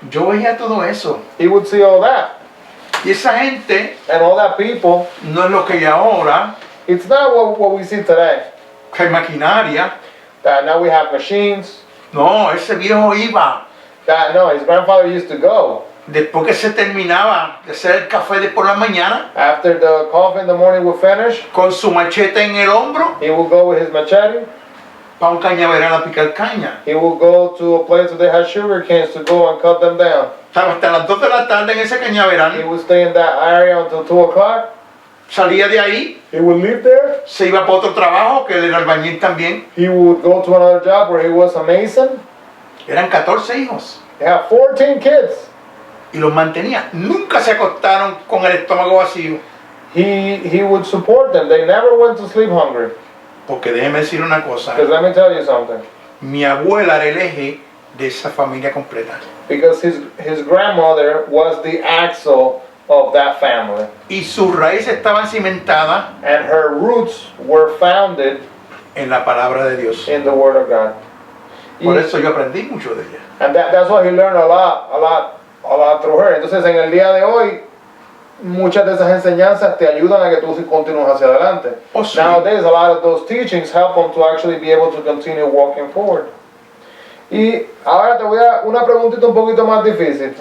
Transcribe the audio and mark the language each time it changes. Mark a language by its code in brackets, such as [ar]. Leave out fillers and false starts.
[es] Yo veía todo eso. [en] He would see all that, [es] Y esa gente [en] and all that people. [es] no es lo que hay ahora, [en] It's not what we see today. [es] que hay maquinaria. [en] That now we have machines. [es] No, ese viejo iba. [en] That no, his grandfather used to go [es] Después que se terminaba de hacer el café de por la mañana, [en] after the coffee in the morning would finish. [es] con su machete en el hombro, [en] He would go with his machete. [es] para un cañaveral a picar caña. [en] He would go to a place where they had sugar canes to go and cut them down. [es] Estaba hasta las 2 de la tarde en ese [en] He [es] cañaveral, [en] would stay in that area until 2 o'clock. [es] salía de ahí, [en] He would leave there. [es] se iba para otro trabajo, que él era albañil también. [en] He would go to another job where he was a mason. [es] Eran 14 hijos [en] He had 14 kids. [es] y los mantenía. Nunca se acostaron con el estómago vacío. [en] He would support them. They never went to sleep hungry. [es] Porque déjeme decir una cosa, [en] Because let me tell you something. [es] mi abuela era el eje de esa familia completa. [en] Because his grandmother was the axle of that family. [es] Y sus raíces estaban cimentadas [en] And her roots were founded [es] en la palabra de Dios. [en] in the Word of God. [es] Por eso yo aprendí mucho de ella. [en] And that's why he learned a lot through her. [es] Entonces en el día de hoy, muchas de esas enseñanzas te ayudan a que tú continúes hacia adelante. Oh, sí. [en] Nowadays, a lot of those teachings help them to actually be able to continue walking forward. [es] Y ahora te voy a una preguntita un poquito más difícil.